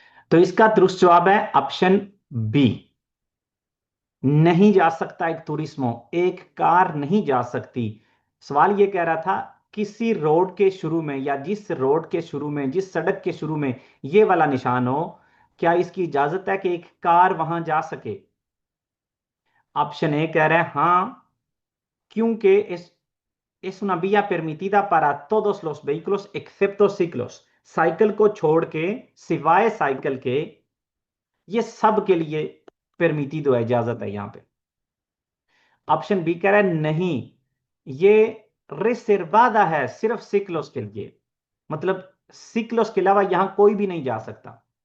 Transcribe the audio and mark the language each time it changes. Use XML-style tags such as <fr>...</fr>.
<hi>तो इसका दुरुस्त जवाब है ऑप्शन बी। नहीं जा सकता एक टूरिस्मो, एक कार नहीं जा सकती। सवाल ये कह रहा था किसी रोड के शुरू में, या जिस रोड के शुरू में, जिस सड़क के शुरू में ये वाला निशान हो, क्या इसकी इजाजत है कि एक कार वहां जा सके? ऑप्शन ए कह रहा है हाँ, क्योंकि</hi> <es>es una vía permitida para todos los vehículos excepto ciclos।</es> <hi>Cycle को छोड़ के, सिवाय साइकिल के, ये सब के लिए परमिटिdo है, इजाजत है यहां पे। ऑप्शन बी कह रहा है नहीं, ये रिजर्वादा है सिर्फ सिक्लोस के लिए, मतलब सिक्लोस के अलावा यहां कोई भी नहीं जा सकता।</hi>